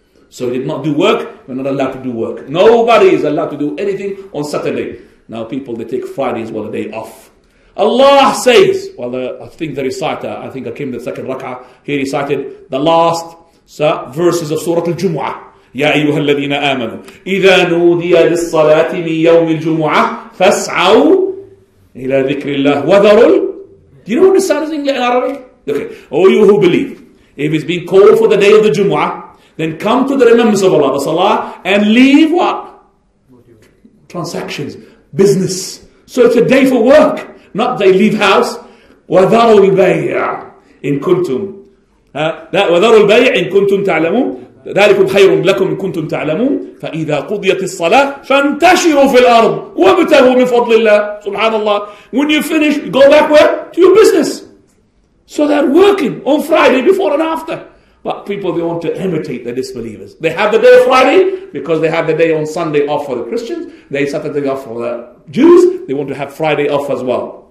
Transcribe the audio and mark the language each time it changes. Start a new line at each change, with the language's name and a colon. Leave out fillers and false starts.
English: So He did not do work, we're not allowed to do work. Nobody is allowed to do anything on Saturday. Now people, they take Friday as well, a day off. Allah says, I think the reciter, I came to the second rak'ah, he recited the last verses of Surah Al-Jumu'ah.
Arabic: يا أيها الذين آمنوا إذا نودي للصلاة من يوم الجمعة فاسعوا إلى ذكر الله وذروا.
English: Do you know what the sign is in Arabic? Okay. All you who believe, if it's being called for the day of the Jumu'ah, then come to the remembrance of Allah, the Salah, and leave what? Transactions, business. So it's a day for work, not they leave house.
Arabic: وَذَرُوا الْبَيْعَ إِن كُنْتُمْ وَذَرُوا الْبَيْعَ إِن كُنْتُمْ تَعْلَمُونَ ذلكم خير لكم إن كنتم تعلمون فإذا قضيت الصلاة فانتشروا في الأرض وابتغوا من فضل الله. Subhanallah.
English: When you finish, go back where? To your business. So they're working on Friday before and after. But people, they want to imitate the disbelievers. They have the day of Friday because they have the day on Sunday off for the Christians. They Saturday off for the Jews. They want to have Friday off as well.